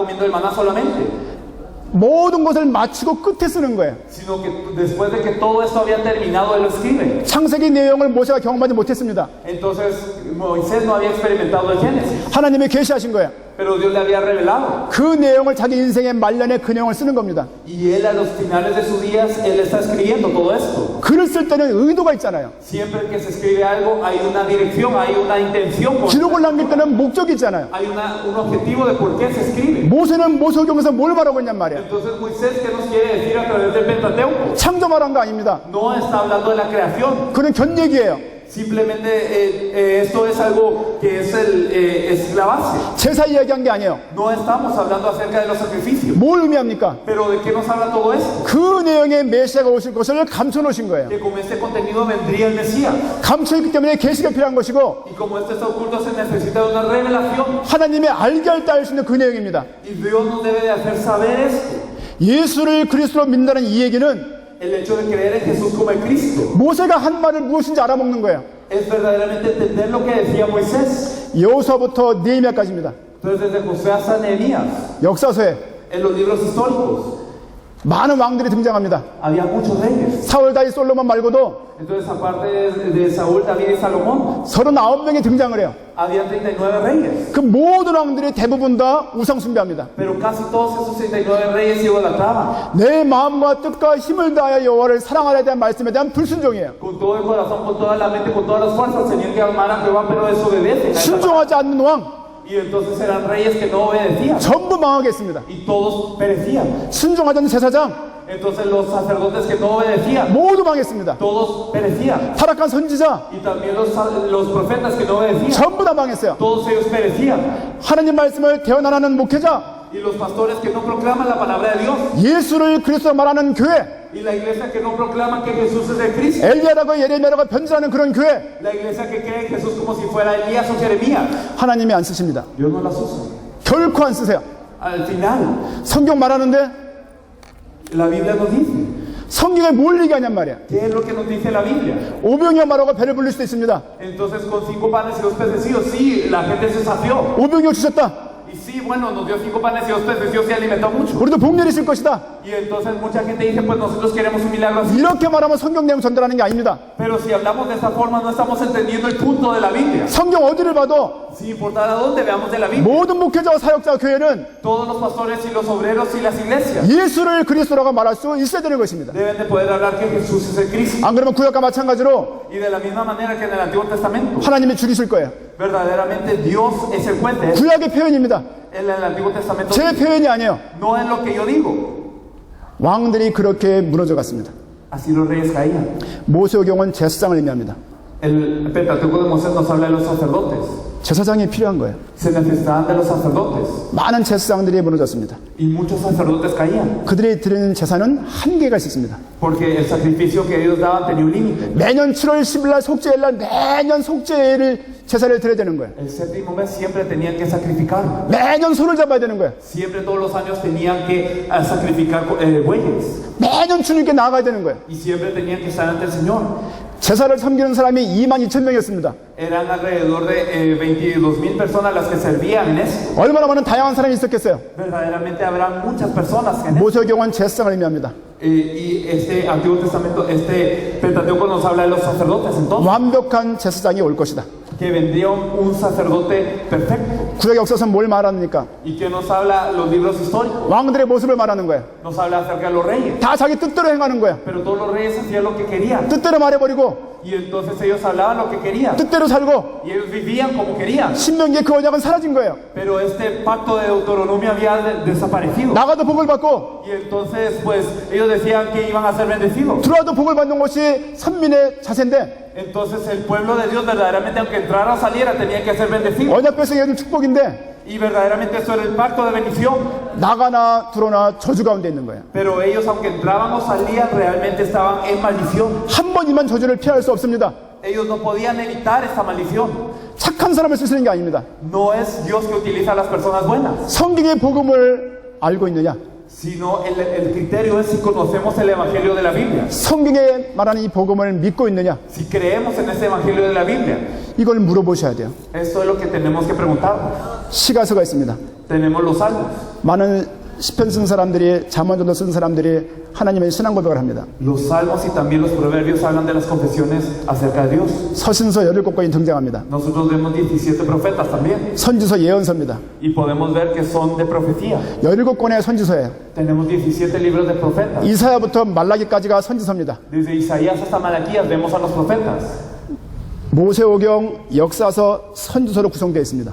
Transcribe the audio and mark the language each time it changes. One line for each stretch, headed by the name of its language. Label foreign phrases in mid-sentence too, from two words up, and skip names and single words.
Spanish: No cuando estaban comiendo el maná solamente.
Korean: 모든 것을 마치고 끝에 쓰는 거예요.
Spanish: sino que después de que todo esto había terminado, él lo escribe.
Korean: 창세기 내용을 모세가 경험하지 못했습니다.
Spanish: Entonces Moisés no había experimentado el Génesis,
Korean: 하나님이 계시하신 거예요.
Spanish: pero Dios le había revelado.
Korean: 그 내용을 자기 인생의 말년에 그 내용을 쓰는 겁니다.
Spanish: Y él a los finales de sus días, él está escribiendo todo esto.
Korean: 글을 쓸 때는 의도가 있잖아요.
Spanish: Siempre que se escribe algo, hay una dirección, hay una intención,
Korean: 기록을 남길 때는 목적이 있잖아요.
Spanish: hay un objetivo de por qué se escribe.
Korean: 모세는 모세오경에서 뭘 말하고 있냔 말이에요.
Spanish: Entonces Moisés, ¿qué nos quiere decir a través del Pentateuco?
Korean: 창조 말한 거 아닙니다.
Spanish: No está hablando de la creación.
Korean: 그는 견얘기예요.
Spanish: Simplemente esto es algo que es la base.
Korean: 제사 이야기한 게 아니에요.
Spanish: No estamos hablando acerca de los sacrificios.
Korean: 뭘 의미합니까?
Spanish: Pero ¿de qué nos habla todo esto?
Korean: 그 내용의 메시아가 오실 것을 감춰 놓으신 거예요.
Spanish: Que con este contenido vendría el Mesías.
Korean: 감춰 있기 때문에 계시가 필요한 것이고
Spanish: Y como este está oculto, se necesita de una revelación.
Korean: 하나님의 알게 할 때 알 수 있는 그 내용입니다.
Spanish: Y Dios nos debe de hacer saber esto.
Korean: 예수를 그리스도로 믿는다는 이 얘기는
Spanish: El hecho de creer en Jesús como el Cristo
Korean: 모세가 한 말을 무엇인지 알아먹는 거예요.
Spanish: es verdaderamente entender lo que decía Moisés.
Korean: 여호수아부터 느헤미야까지입니다.
Spanish: Entonces desde José hasta Nehemías,
Korean: 역사서에
Spanish: en los libros históricos,
Korean: 많은 왕들이 등장합니다.
Spanish: había muchos reyes.
Korean: 사울, 다윗, 솔로몬 말고도
Spanish: Entonces aparte de Saúl, David y Salomón,
Korean: 39명이 등장을 해요.
Spanish: había 39 reyes.
Korean: 그 모든 왕들이 대부분 다 우상 숭배합니다.
Spanish: Pero casi todos esos 39 reyes idolatraban.
Korean: 내 마음과 뜻과 힘을 다하여 여호와를 사랑하려 대한 말씀에 대한 불순종이에요.
Spanish: Con todo el corazón, con toda la mente, con todas las fuerzas, tenían que amar a Jehová, pero desobedecen.
Korean: 순종하지 않는 왕
Spanish: Y entonces eran reyes que no obedecían.
Korean: 전부 망하겠습니다.
Spanish: Y todos perecían.
Korean: 순종하지 않는 제사장
Spanish: Entonces los sacerdotes que no obedecían,
Korean: 모두 망했습니다.
Spanish: todos perecían.
Korean: 타락한 선지자
Spanish: Y también los profetas que no obedecían,
Korean: 전부 다 망했어요.
Spanish: todos ellos perecían.
Korean: 하나님 말씀을 대언하는 목회자,
Spanish: Y los pastores que no proclaman la palabra de Dios,
Korean: 예수를 그리스도로 말하는 교회,
Spanish: y la iglesia que no proclama que Jesús es el Cristo,
Korean: 엘리야라고 예레미야라고 변질하는 그런 교회,
Spanish: la iglesia que cree en Jesús como si fuera Elías o Jeremías,
Korean: 하나님이 안 쓰십니다.
Spanish: Dios no las usa.
Korean: 결코 안 쓰세요.
Spanish: Al final,
Korean: 성경 말하는데
Spanish: la Biblia nos dice,
Korean: 성경에 뭘 얘기하냔 말이야.
Spanish: ¿qué es lo que nos dice la Biblia?
Korean: 오병이어 말하고 배를 불릴 수도 있습니다.
Spanish: Entonces con 5 panes y 2 pececillos, sí, la gente se sació.
Korean: 오병이어 주셨다.
Spanish: Y sí, bueno, nos dio 5 panes y 2 pececillos y alimentó mucho.
Korean: 우리도 복 내리실 것이다.
Spanish: Y entonces mucha gente dice, pues nosotros queremos un milagro así.
Korean: 이렇게 말하면 성경 내용 전달하는 게 아닙니다.
Spanish: Pero si hablamos de esta forma, no estamos entendiendo el punto de la Biblia.
Korean: 성경 어디를 봐도
Spanish: Sin importar a dónde veamos de la Biblia,
Korean: 모든 목회자와 사역자 교회는
Spanish: todos los pastores y los obreros y las iglesias
Korean: 예수를 그리스도라고 말할 수 있어야 되는 것입니다.
Spanish: deben de poder hablar que Jesús es el Cristo.
Korean: 안 그러면 구약과 마찬가지로
Spanish: Y de la misma manera que en el Antiguo Testamento,
Korean: 하나님이 죽이실 거예요.
Spanish: verdaderamente Dios es el juez de él.
Korean: 구약의 표현입니다.
Spanish: En el Antiguo Testamento
Korean: 제 표현이 아니에요.
Spanish: no es lo que yo digo.
Korean: 왕들이 그렇게 무너져 갔습니다.
Spanish: Así los reyes caían.
Korean: 모세오경은 제사장을 의미합니다.
Spanish: El Pentateuco de Moisés nos habla de los sacerdotes.
Korean: 제사장이 필요한 거예요.
Spanish: Se necesitaban de los sacerdotes.
Korean: 많은 제사장들이 무너졌습니다.
Spanish: Y muchos sacerdotes caían.
Korean: 그들이 드리는 제사는 한계가 있었습니다.
Spanish: Porque el sacrificio que ellos daban tenía un límite.
Korean: 매년 7월 10일 날 속죄일 날 매년 속죄일 제사를 드려야 되는 거예요.
Spanish: El séptimo mes siempre tenían que sacrificar.
Korean: 매년 소를 잡아야 되는 거예요.
Spanish: Siempre todos los años tenían que sacrificar bueyes.
Korean: 매년 주님께 나아가야 되는 거예요.
Spanish: Y siempre tenían que estar ante el Señor.
Korean: 제사를 섬기는 사람이 22,000명이었습니다.
Spanish: Eran alrededor de 22,000 personas las que servían en eso.
Korean: 얼마나 많은 다양한 사람이 있었겠어요.
Spanish: Verdaderamente habrán muchas personas en eso.
Korean: 모세오경은 제사장을 의미합니다.
Spanish: Y este Antiguo Testamento, este Pentateuco nos habla de los sacerdotes entonces.
Korean: 완벽한 제사장이 올 것이다.
Spanish: Que vendría un sacerdote perfecto.
Korean: 구약 역사서는 뭘 말합니까?
Spanish: Y que nos habla los libros históricos.
Korean: 왕들의 모습을 말하는 거예요.
Spanish: Nos habla acerca de los reyes.
Korean: 다 자기 뜻대로 행하는 거예요.
Spanish: Pero todos los reyes hacían lo que querían.
Korean: 뜻대로 말해버리고
Spanish: Y entonces ellos hablaban lo que querían.
Korean: 뜻대로 살고
Spanish: Y ellos vivían como querían.
Korean: 신명기의 그 언약은 사라진 거예요.
Spanish: Pero este pacto de Deuteronomio había desaparecido.
Korean: 나가도 복을 받고
Spanish: Y entonces pues ellos decían que iban a ser bendecidos.
Korean: 들어와도 복을 받는 것이 선민의 자세인데
Spanish: Entonces el pueblo de Dios verdaderamente, aunque entrara o saliera, tenía que ser bendecido.
Korean: 언약 백성이 해준 축복인데
Spanish: Y verdaderamente eso era el pacto de bendición.
Korean: 나가나 들어오나 저주 가운데 있는 거예요.
Spanish: Pero ellos, aunque entraban o salían, realmente estaban en maldición.
Korean: 한 번이만 저주를 피할 수 없습니다.
Spanish: Ellos no podían evitar esta maldición.
Korean: 착한 사람을 쓰시는 게 아닙니다.
Spanish: No es Dios que utiliza a las personas buenas,
Korean: 성경의 복음을 알고 있느냐,
Spanish: sino el criterio es si conocemos el evangelio de la Biblia,
Korean: 성경에 말하는 이 복음을 믿고 있느냐,
Spanish: si creemos en ese evangelio de la Biblia.
Korean: 이걸 물어보셔야 돼요.
Spanish: Esto es lo que tenemos que preguntar.
Korean: 시가서가 있습니다.
Spanish: Tenemos los salmos.
Korean: 많은 시편 쓴 사람들이, 잠언전도 쓴 사람들이 하나님의 신앙 고백을 합니다.
Spanish: Los salmos y también los proverbios hablan de las confesiones acerca de Dios.
Korean: 서신서 17권이 등장합니다.
Spanish: Nosotros vemos 17 profetas también
Korean: 선지서 예언서입니다.
Spanish: y podemos ver que son de profecía.
Korean: 17권의 선지서예요.
Spanish: Tenemos 17 libros de profetas.
Korean: 이사야부터 말라기까지가 선지서입니다.
Spanish: Desde Isaías hasta Malaquías vemos a los profetas.
Korean: 모세오경, 역사서, 선지서로 구성되어 있습니다.